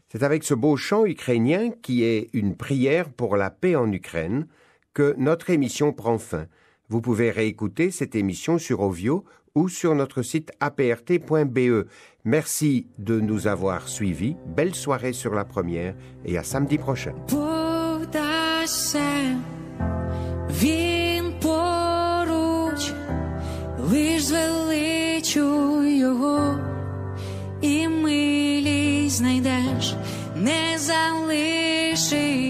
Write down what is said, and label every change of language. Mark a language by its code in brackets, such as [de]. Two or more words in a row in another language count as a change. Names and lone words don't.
[fr] C'est avec ce beau chant ukrainien qui est une prière pour la paix en Ukraine que notre émission prend fin. Vous pouvez réécouter cette émission sur Ovio ou sur notre site aprt.be. Merci de nous avoir suivis. Belle soirée sur la première et à samedi prochain. [uk] Він поруч, лиш звеличуй його, і милість знайдеш, не залишиш.